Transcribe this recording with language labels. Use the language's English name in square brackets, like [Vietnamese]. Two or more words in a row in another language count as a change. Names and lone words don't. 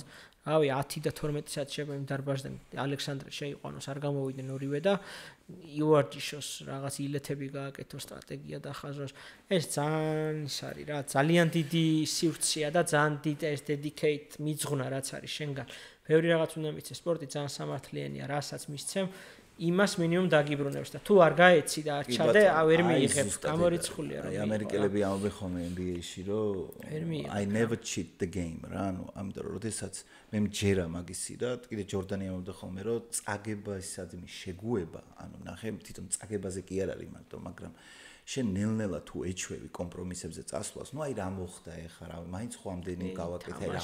[Georgian] რავი 10 და 12 საათი შეიძლება იმ დარბაზიდან ალექსანდრე შეიყვანოს არ გამოვიდნენ ორივე და იუარჯიშოს რაღაც ილეთები გააკეთოს სტრატეგია და ხაზოს ეს ძალიან ის არის რა ძალიან დიდი სივრცეა და ძალიან დიდი ეს დედიკეიტ მიძღვნა რაც არის შენგან ბევრი რაღაც უნდა მიცე სპორტი ძალიან სამართლიანია რასაც მისცემ იმას მინიმუმ დაგიბრუნებს და თუ არ გაეცი და არ ჩადე ვერ მიიღებ გამორიცხულია რომ ამერიკელები ამბობენ ხოლმე NBA-ში რომ [English] I never cheat the game [Georgian] რა ანუ ამიტომ რომ შესაძ მე მჯერა მაგისი და კიდე ჯორდანი ამბობდა ხოლმე რომ წაგება ისადმი შეგუება ანუ ნახე თვითონ წაგებაზე კი არ არის მარტო მაგრამ შენ ნელ-ნელა თუ ეჩვევი კომპრომისებზე წასვლას ნუ აი რა მოხდა ეხა რა მაინც ხო ამდენი გავაკეთე